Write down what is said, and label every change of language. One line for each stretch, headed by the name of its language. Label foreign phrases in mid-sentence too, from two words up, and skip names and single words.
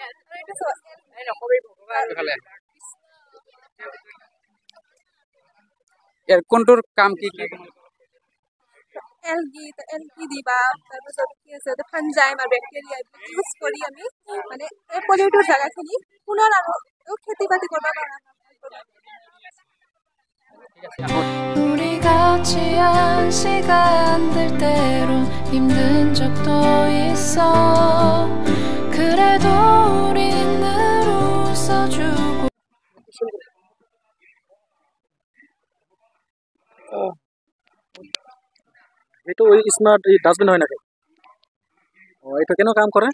Assamese: ইয়াৰ কোনটোৰ কাম কি কি এলগি দিবা তাৰপিছত কি আছে ফানজাইম আৰু বেক্টেৰিয়া ইউজ কৰি আমি মানে এই পলিউটেড জাগাখিনি পুনৰ আৰু খেতি বাতি কৰিব পাৰা
Korean: 우리 같이 한 시간들 때론 힘든 적도 있어 그래도 우린 늘 웃어주고
Assamese: এইটো
English: smart dustbin
Assamese: হয় নাকি এটা কেন কাম করে